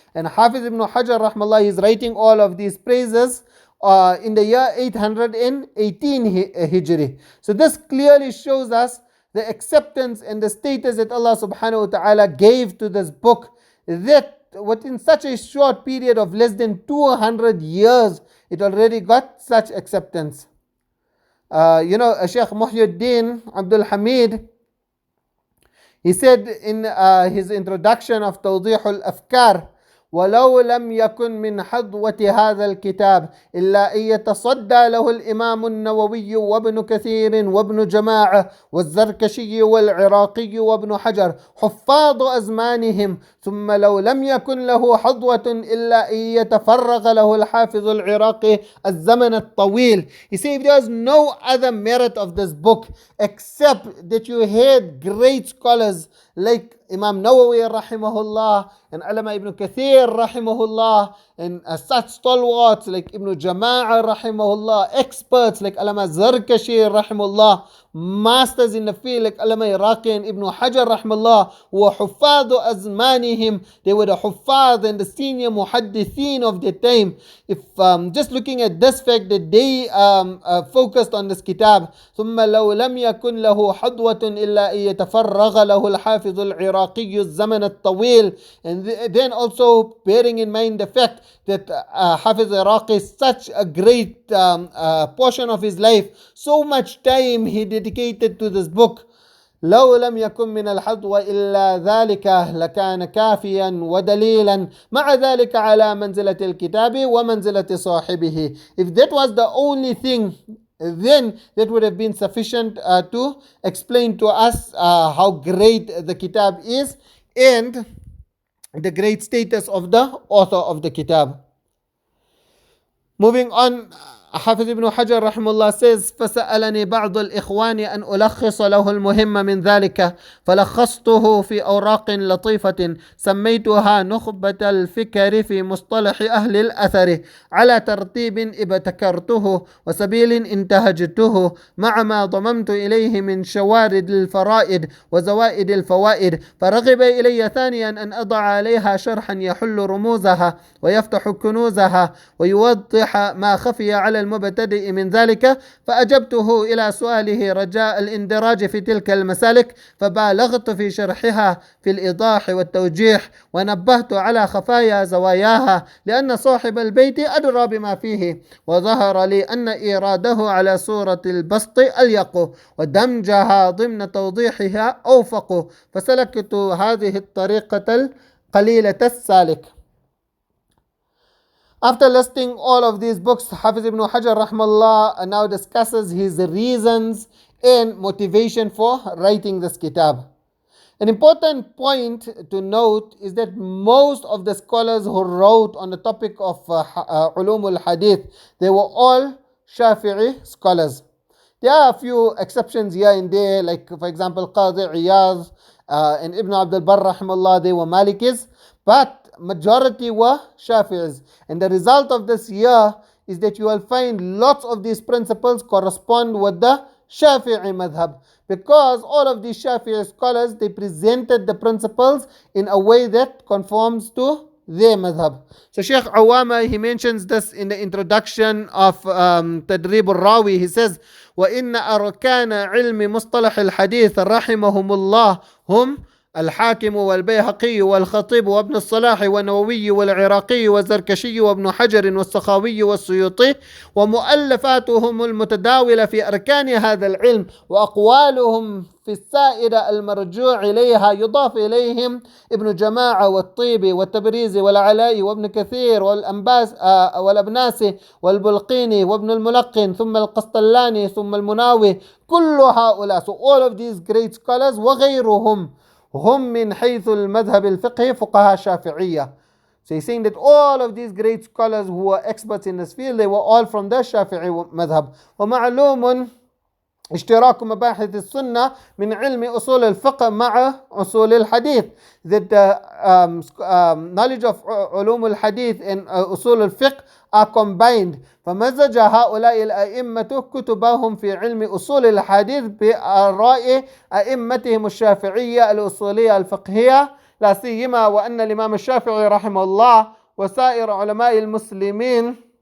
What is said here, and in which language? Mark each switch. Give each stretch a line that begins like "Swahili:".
English: And Hafiz ibn Hajar rahmallah is writing all of these praises in the year 818 Hijri. So this clearly shows us the acceptance and the status that Allah subhanahu wa ta'ala gave to this book, that within such a short period of less than 200 years, it already got such acceptance. Shaykh Muhyiddin Abdul Hamid, he said in his introduction of Tawdīḥ al-Afkār,
Arabic: ولو لم يكن من حظوة هذا الكتاب إلا أن يتصدى له الإمام النووي وابن كثير وابن جماعة والزركشي والعراقي وابن حجر حفاظ أزمانهم، ثم لو لم يكن له حظوة إلا أن يتفرغ له الحافظ العراقي الزمن الطويل.
English: He said, if there is no other merit of this book except that you had great scholars like Imam Nawawi rahimahullah and Allamah Ibn Kathir rahimahullah and such stalwarts like Ibn Jama'ah rahimahullah, experts like Allamah Zarkashi rahimahullah, masters in the field like Allamah Iraqi and Ibn Hajar rahimahullah,
Arabic: wa huffadu azmanihim,
English: they were the huffad and the senior muhaddithin of the time. If just looking at this fact that they focused on this kitab,
Arabic: ثم لو لم يكن له حظوة إلا أن يتفرغ له الحافظ العراقي الزمن الطويل.
English: And then also bearing in mind the fact that Hafiz Iraqi is such a great portion of his life, so much time he dedicated to this book.
Arabic: لو لم يكن من الحظوة إلا ذلك لكان كافيا ودليلا مع ذلك على منزلة الكتاب ومنزلة صاحبه.
English: If that was the only thing, then that would have been sufficient to explain to us how great the kitab is and the great status of the author of the kitab. Moving on,
Arabic: حافظ ابن حجر رحمه الله
English: says
Arabic: فسألني بعض الإخوان أن ألخص له المهم من ذلك فلخصته في أوراق لطيفة سميتها نخبة الفكر في مصطلح أهل الأثر على ترتيب ابتكرته وسبيل انتهجته مع ما ضممت إليه من شوارد الفرائد وزوائد الفوائد فرغب إلي ثانيا أن أضع عليها شرحا يحل رموزها ويفتح كنوزها ويوضح ما خفي على المبتدئ من ذلك فأجبته إلى سؤاله رجاء الاندراج في تلك المسالك فبالغت في شرحها في الإيضاح والتوجيح ونبهت على خفايا زواياها لأن صاحب البيت أدرى بما فيه وظهر لي أن إيراده على صورة البسط أليق ودمجها ضمن توضيحها أوفق فسلكت هذه الطريقة القليلة السالك.
English: After listing all of these books, Hafiz ibn Hajar rahmallah now discusses his reasons and motivation for writing this kitab. An important point to note is that most of the scholars who wrote on the topic of ulum al-Hadith, they were all Shafi'i scholars. There are a few exceptions here and there, like for example Qadi Iyad and Ibn Abdul Barr rahmallah, they were Malikis, but majority were Shafi'is. And the result of this year is that you will find lots of these principles correspond with the Shafi'i madhab, because all of these Shafi'i scholars, they presented the principles in a way that conforms to their madhab. So Sheikh Awama, he mentions this in the introduction of Tadrib al-Rawi.
Arabic: He says, وَإِنَّ أَرْكَانَ عِلْمِ مُصْطَلَحِ الْحَدِيثِ رَحِمَهُمُ اللَّهُ هُمْ الحاكم والبيهقي والخطيب وابن الصلاح والنووي والعراقي والزركشي وابن حجر والسخاوي والسيوطي ومؤلفاتهم المتداولة في أركان هذا العلم وأقوالهم في السائرة المرجوع إليها يضاف إليهم ابن جماعة والطيبي والتبريزي والعلائي وابن كثير والأبناسي والبلقيني وابن الملقن ثم القسطلاني ثم المناوي كل هؤلاء.
English: So all of these great scholars
Arabic: وغيرهم هم من حيث المذهب الفقهي فقهاء شافعية.
English: So he's saying that all of these great scholars who were experts in this field, they were all from the Shafi'i madhab.
Arabic: ومعلوم اشتراك مباحث السنة من علم أصول الفقه مع أصول الحديث,
English: that the knowledge of علوم الحديث and أصول الفقه are combined.
Arabic: فمزج هؤلاء الأئمة كتبهم في علم أصول الحديث بآراء أئمتهم الشافعية الأصولية الفقهية لا سيما وأن الإمام الشافعي رحمه الله وسائر علماء المسلمين